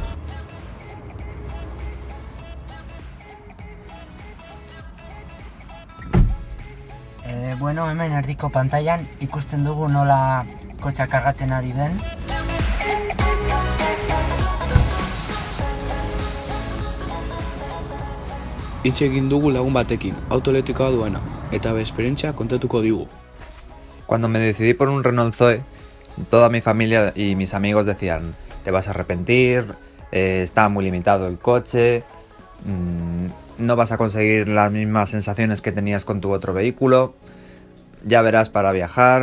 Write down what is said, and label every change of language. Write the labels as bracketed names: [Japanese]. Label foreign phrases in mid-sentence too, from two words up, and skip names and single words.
[Basque] Hemen erdiko pantailan ikusten dugu nola kotxa kargatzen ari den. Hitz egin dugu lagun batekin, auto elektrikoa duena, eta esperientzia kontatuko digu. [Spanish] Cuando me decidí por un Renault Zoe, toda mi familia y mis amigos decían: te vas a arrepentir, está muy limitado el coche, no vas a conseguir las mismas sensaciones que tenías con tu otro vehículo, ya verás para viajar.